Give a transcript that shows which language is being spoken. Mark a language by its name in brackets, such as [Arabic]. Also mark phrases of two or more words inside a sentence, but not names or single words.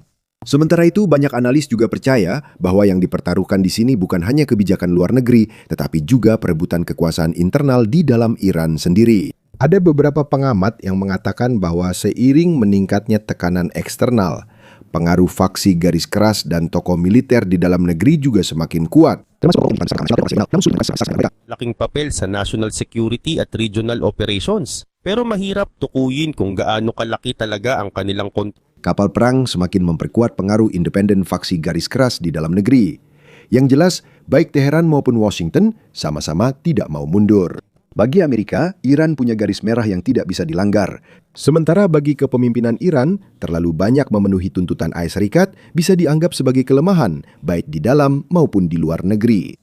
[Indonesian] Sementara itu, banyak analis juga percaya bahwa yang dipertaruhkan di sini bukan hanya kebijakan luar negeri, tetapi juga perebutan kekuasaan internal di dalam Iran sendiri. Ada beberapa pengamat yang mengatakan bahwa seiring meningkatnya tekanan eksternal, pengaruh faksi garis keras dan tokoh militer di dalam negeri juga semakin kuat. [Filipino] Laking papel sa [English] national security [Filipino] at [English] regional operations. [Filipino] Pero mahirap tukuyin kung gaano kalaki talaga ang kanilang kontrol. [Indonesian] Kapal perang semakin memperkuat pengaruh independen faksi garis keras di dalam negeri. Yang jelas, baik Teheran maupun Washington sama-sama tidak mau mundur. Bagi Amerika, Iran punya garis merah yang tidak bisa dilanggar. Sementara bagi kepemimpinan Iran, terlalu banyak memenuhi tuntutan AS Serikat bisa dianggap sebagai kelemahan, baik di dalam maupun di luar negeri.